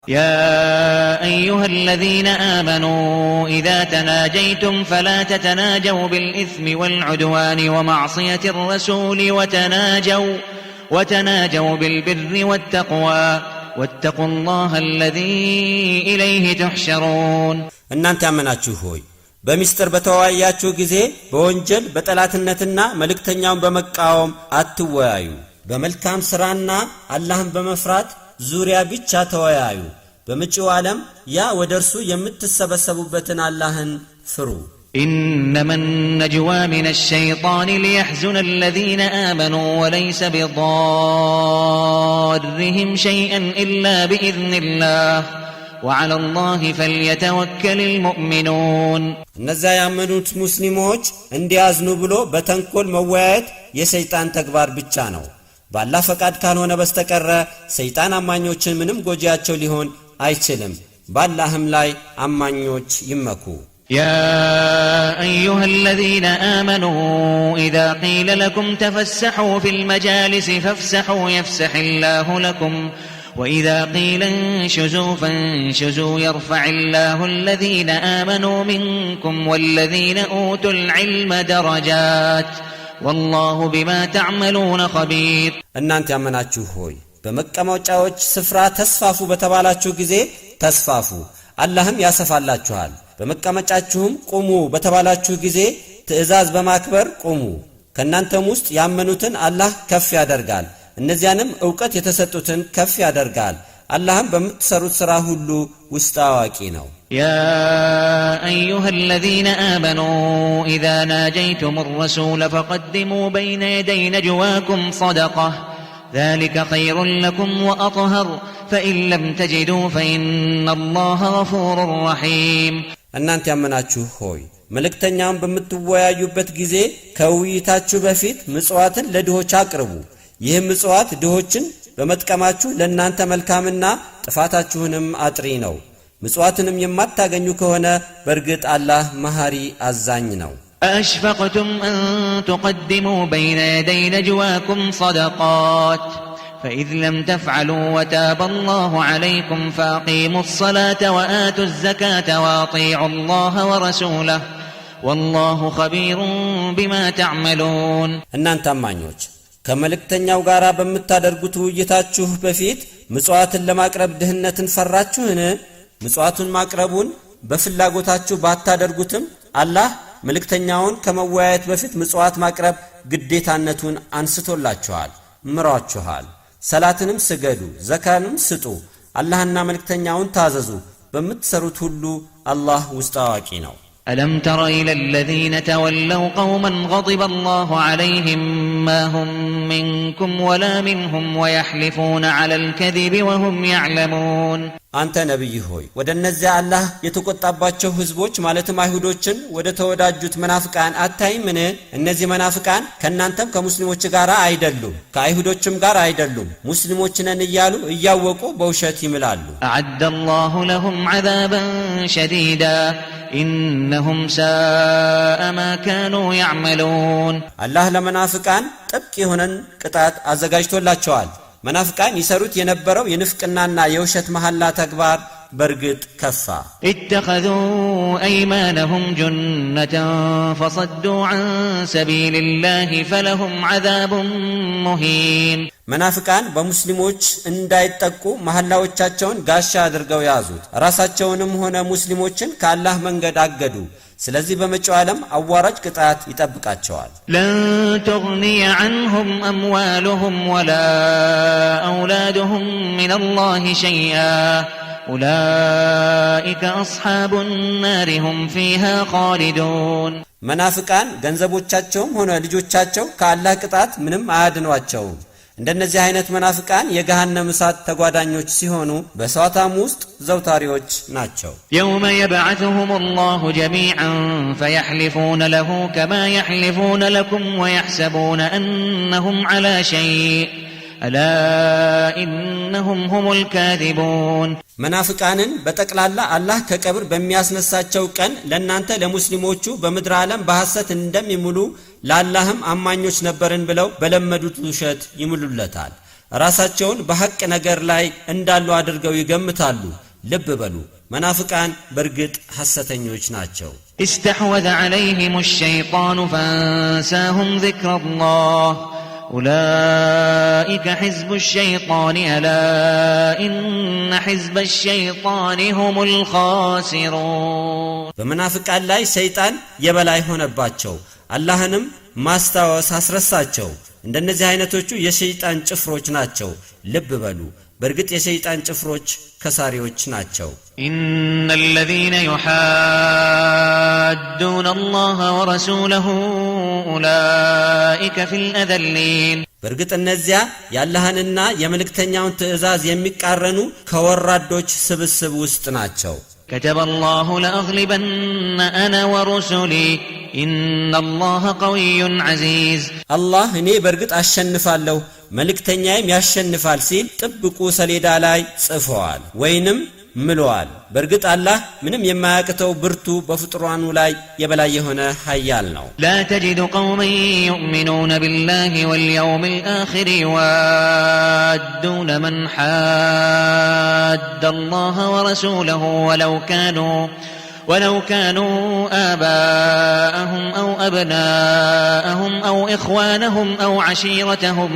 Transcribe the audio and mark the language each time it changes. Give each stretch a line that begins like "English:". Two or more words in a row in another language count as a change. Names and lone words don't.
Arabic: يا أيها الذين آمنوا إذا تناجيتم فلا تتناجوا بالإثم والعدوان ومعصية الرسول وتناجوا بالبر والتقوى واتقوا الله الذي إليه تحشرون
Amharic: እናንተ ያመናችሁ ሆይ በሚስጥር በተወያያችሁ ጊዜ በወንጀል በጠላትነትና መልእክተኛውን በመቃወም አትወያዩ በመልካም ሥራና አላህን በመፍራት ዙሪያ ብቻ ተወያዩ በመጪው ዓለም ያ ወደርሱ የምትሰበሰቡበትን አላህን ፍሩ
Arabic: إنما النجوى من الشيطان ليحزن الذين آمنوا وليس بضارهم شيئا إلا بإذن الله وعلى الله فليتوكل المؤمنون
Amharic: እነዚያ ያመኑት ሙስሊሞች እንዲያዝኑ ብሎ በተንኮል መወያየት የሰይጣን ተግባር ብቻ ነው በአላህ ፈቃድ ካልሆነ በስተቀር ሰይጣን አማኞችን ምንም ጎጂያቸው ሊሆን አይችልም በአላህም ላይ አማኞች ይመኩ
Arabic: يا أيها الذين آمنوا إذا قيل لكم تفسحوا في المجالس فافسحوا يفسح الله لكم وإذا قيل انشزوا فانشزوا يرفع الله الذين آمنوا منكم والذين أوتوا العلم درجات والله بما تعملون خبير
Amharic: እናንተ ያመናችሁ ሆይ በመቀመጫዎች ስፍራ ተስፋፉ በተባላችሁ ጊዜ ተስፋፉ አላህም ያሰፋላችኋል በመቀመጫችሁም ቁሙ በተባላችሁ ጊዜ ትእዛዝ በማክበር ቁሙ ከናንተም ውስጥ ያመኑትን አላህ ከፍ ያደርጋል እነዚያንም ዕውቀት የተሰጡትን ከፍ ያደርጋል አላህም በምትሰሩት ሥራ ሁሉ ውስጥ አዋቂ ነው
Arabic: يا أيها الذين آمنوا إذا ناجيتم الرسول فقدموا بين يدي نجواكم صدقة ذلك خير لكم وأطهر فإن لم تجدوا فإن الله غفور رحيم
Amharic: እናንተ ያመናችሁ ሆይ መልእክተኛውን በምትወያዩበት ጊዜ ከውይይታችሁ በፊት ምጽዋትን ለድሆች አቅርቡ ይህም ምጽዋት ድሆችን በመጥቀማችሁ ለእናንተ መልካምና ጥፋታችሁንም አጥሪ ነው ምጽዋትንም የማታገኙ ከሆነ በርግጥ አላህ መሐሪ አዛኝ ነው
Arabic: أشفقتم أن تقدموا بين يدي نجواكم صدقات فإذ لم تفعلوا وتاب الله عليكم فأقيموا الصلاة وآتوا الزكاة وأطيعوا الله ورسوله والله خبير بما تعملون
Amharic: እናንተ አማኞች ከመልእክተኛው ጋር በመታደርጉት ውይይታችሁ በፊት ምጽዋትን ለማቅረብ ድህነትን ፈራችሁን ምጽዋቱን ማቅረቡን በፍላጎታችሁ ባታደርጉትም አላህ መልእክተኛውን ከመወያየት በፊት ምጽዋት ማቅረብ ግዴታነቱን አንስቶላችኋል ምራችኋል ሰላትንም ስገዱ ዘካንም ስጡ አላህና መልእክተኛውን ታዘዙ በምትሰሩት ሁሉ አላህ ውስጥ አዋቂ ነው
Arabic: ألم تر إلى الذين تولوا قوما غضب الله عليهم ما هم منكم ولا منهم ويحلفون على الكذب وهم يعلمون
Amharic: አንተ ነብይ ሆይ ወደ እነዚያ አላህ የተቆጣባቸው ህዝቦች ማለትም አይሁዶችን ወደ ተወዳጁት መናፍቃን አታይምን እነዚህ መናፍቃን ከናንተም ከሙስሊሞች ጋር አይደሉም ከአይሁዶችም ጋር አይደሉም ሙስሊሞች ነን እያሉ እያወቁ በውሸት ይምላሉ
Arabic: أعد الله لهم عذابا شديدا إنهم ساء ما كانوا يعملون
Amharic: አላህ ለመናፍቃን ጥብቅ የሆነን ቅጣት አዘጋጅቶላቸዋል መናፍቃን ይሰሩት የነበረው የንፍቅናና የውሸት መሐላ ተግባር በርግጥ ከፋ
Arabic: اتخذوا أيمانهم جنة فصدوا عن سبيل الله فلهم عذاب مهين
Amharic: መናፍቃን በሙስሊሞች እንዳይጠቁ መሐላዎቻቸውን ጋሻ አድርገው ያዙት ራሳቸውንም ሆነ ሙስሊሞችን ከአላህ መንገድ አገዱ ስለዚህ በመጪው ዓለም አዋራጅ ቅጣት ይጠብቃቸዋል
Arabic: لن تغني عنهم أموالهم ولا أولادهم من الله شيئا أولئك أصحاب النار هم فيها خالدون
Amharic: መናፍቃን ገንዘቦቻቸውም ሆነ ልጆቻቸው ከአላህ ቅጣት ምንም አያድኗቸውም እንደነዚህ አይነት መናፍቃን የገሃነም እሳት ተጓዳኞች ሲሆኑ በእሳታም ውስጥ ዘውታሪዎች ናቸው
Arabic: يوم يبعثهم الله جميعا فيحلفون له كما يحلفون لكم ويحسبون أنهم على شيء ألا إنهم هم الكاذبون
Amharic: መናፍቃንን በጠቅላላ አላህ ከቀብር በሚያስነሳቸው ቀን ለእናንተ ለሙስሊሞቹ በምድር ዓለም በሐሰት እንደሚሙሉ ለአላህም አማኞች ነበርን ብለው በለመዱት ውሸት ይሙሉለታል ራሳቸውን በሐቅ ነገር ላይ እንዳሉ አድርገው ይገምታሉ ልብ በሉ መናፍቃን በርግጥ ሐሰተኞች ናቸው
Arabic: استحوذ عليهم الشيطان فانساهم ذكر الله أولئك حزب الشيطان ألا إن حزب الشيطان هم الخاسرون
Amharic: በመናፍቃን ላይ ሰይጣን የበላይ ሆነባቸው አላህንም ማስታወስ አስረሳቸው እንደነዚህ አይነቶቹ የሸይጣን ጭፍሮች ናቸው ልብ በሉ በርግጥ የሸይጣን ጭፍሮች ከሳሪዎች ናቸው
Arabic: إن الذين يحادون الله ورسوله أولئك في الأذلين
Amharic: በርግጥ እነዚያ ያላህንና የመልእክተኛውን ትእዛዝ የሚቃረኑ ከወራዶች ስብስብ ውስጥ ናቸው
Arabic: كتب الله لأغلبن أنا ورسلي إن الله قوي عزيز
Amharic: الله እኔ በርግጥ አሸንፋለሁ መልእክተኛዬም ያሸንፋል ሲል ጥብቁ ሰሌዳ ላይ ጽፈዋል ወይንም ምለዋል በርግጥ አላህ ምንም የማያቅተው ብርቱ በፍጥሯኑ ላይ የበላይ የሆነ ኃያል ነው
Arabic: لا تجد قوما يؤمنون بالله واليوم الآخر يوادون من حاد الله ورسوله ولو كانوا آباءهم أو أبناءهم أو إخوانهم أو عشيرتهم